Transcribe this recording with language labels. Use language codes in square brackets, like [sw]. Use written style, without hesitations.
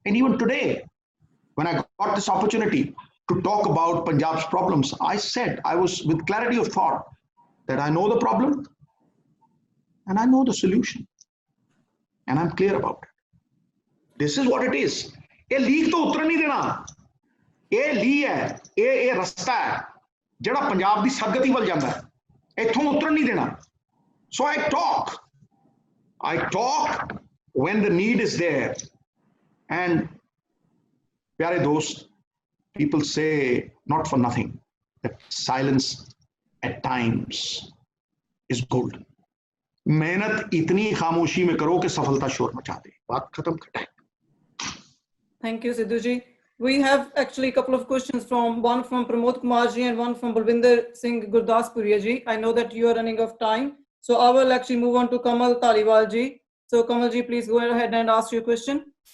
[en] And even today, when I got this opportunity to talk about Punjab's problems, I said, I was with clarity of thought that I know the problem and I know the solution, and I'm clear about it. This is what it is. [pa] ਇਹ leak ਤੋਂ ਉਤਰਨ ਨਹੀਂ ਦੇਣਾ। ਇਹ ਲੀ ਹੈ, ਇਹ ਰਸਤਾ ਹੈ ਜਿਹੜਾ ਪੰਜਾਬ ਦੀ ਸਰਗਤੀ ਵੱਲ ਜਾਂਦਾ ਹੈ। ਇੱਥੋਂ ਉਤਰਨ ਨਹੀਂ ਦੇਣਾ। [en] So I talk when the need is there. And [hi] प्यारे दोस्त, [en] people say not for nothing that silence at times is golden. [hi] मेहनत इतनी खामोशी में करो कि सफलता शोर मचा दे। बात खत्म कटाए। [en] Thank you, Sidhuji. We have actually a couple of questions, one from Pramod Kumarji and one from Balwinder Singh Gurdaspuriya ji. I know that you are running out of time, so I will actually move on to Kamal Taliwal ji. So Kamal ji, please go ahead and ask your question.